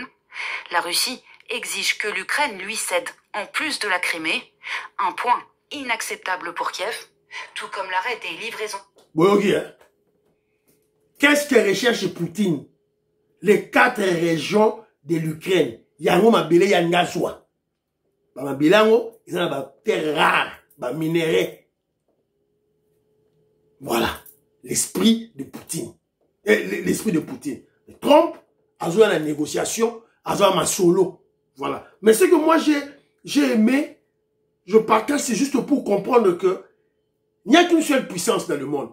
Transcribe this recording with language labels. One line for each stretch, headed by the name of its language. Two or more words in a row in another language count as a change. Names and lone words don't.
French: La Russie exige que l'Ukraine lui cède, en plus de la Crimée, un point inacceptable pour Kiev, tout comme l'arrêt des livraisons. Bon, ok. Qu'est-ce que recherche Poutine? Les 4 régions de l'Ukraine.
Lingala: Yango mabele yangazwa. Ba mabelango,
French: ils ont ba terre rare, ba minerai. Voilà. L'esprit de Poutine. L'esprit de Poutine. Trump a joué à la négociation, a joué à ma solo. Voilà. Mais ce que moi j'ai aimé, je partage, c'est juste pour comprendre que il n'y a qu'une seule puissance dans le monde.